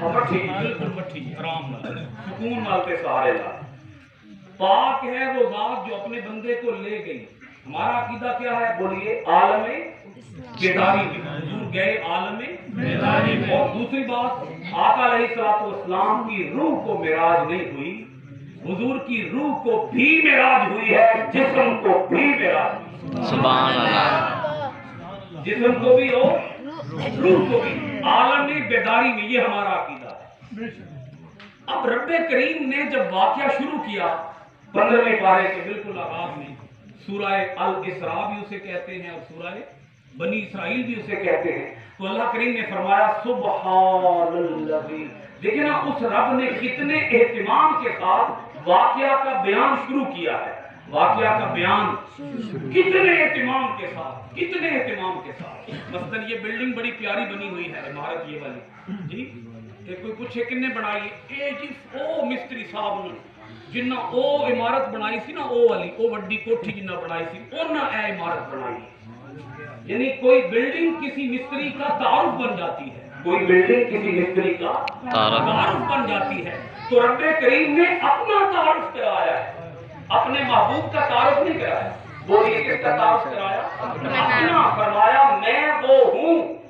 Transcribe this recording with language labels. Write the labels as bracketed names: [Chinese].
[Punjabi] مٹھی جی بالکل مٹھی جی، آرام نہ سکون نال تے سہارے لا. [Urdu] پاک ہے وہ ذات جو اپنے بندے کو لے گئی. ہمارا عقیدہ کیا ہے بولیے؟ عالم بیداری میں. حضور گئے عالم بیداری میں. اور دوسری بات، آقا علیہ الصلوۃ والسلام کی روح کو معراج نہیں ہوئی، حضور کی روح کو بھی معراج ہوئی ہے، جسم کو بھی معراج ہوئی. سبحان اللہ. جسم کو بھی اور روح کو بھی، عالم بیداری میں. یہ ہمارا عقیدہ ہے. اب رب کریم نے جب واقعہ شروع کیا 15ویں پارے کے بالکل آغاز میں، سورہ الاسراء بھی اسے کہتے ہیں اور سورہ بنی اسرائیل بھی اسے کہتے ہیں، تو اللہ کریم نے فرمایا سبحان الذی. دیکھیں نا اس رب نے کتنے اہتمام کے ساتھ واقعہ کا بیان شروع کیا ہے. واقعہ کا بیان کتنے اہتمام کے ساتھ، کتنے اہتمام کے ساتھ. مثلا یہ بلڈنگ بڑی پیاری بنی ہوئی ہے، عمارت یہ والی جی. [Punjabi] کہ کوئی پوچھے کن نے بنائی؟ اے جی او مستری صاحب نے جنہ او عمارت بنائی سی نا، او والی او وڈی کوٹھی جنہ بنائی سی انہاں اے عمارت بنائی. [Urdu] یعنی کوئی بلڈنگ کسی مستری کا تعارف بن جاتی ہے، کوئی بلڈنگ کسی مستری کا تعارف بن جاتی ہے. تو رب کریم نے اپنا تعارف کرایا ہے، اپنے محبوب کا تعارف نہیں کرایا. بولیے کس کا تعارف کرایا؟ اپنا. فرمایا میں وہ ہوں.